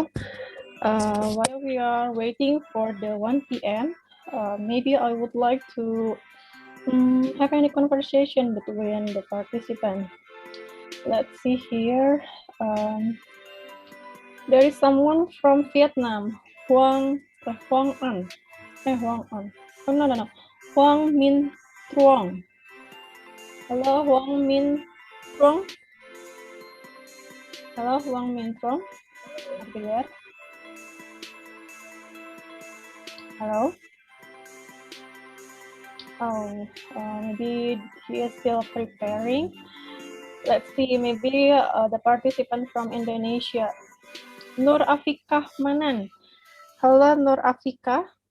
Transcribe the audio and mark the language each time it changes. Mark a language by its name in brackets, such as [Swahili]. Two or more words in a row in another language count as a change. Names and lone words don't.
[English] While we are waiting for the 1 p.m., maybe I would like to have any conversation between the participants. Let's see here. There is someone from Vietnam, Huang An. Huang An. Oh, no. Huang Min Truong. Hello, Huang Min Truong. Hello, Huang Min Truong. Are you there? Hello? Oh, maybe he is still preparing. Let's see, maybe the participant from Indonesia. Nur Afikah Manan. Hello, Nur Afikah.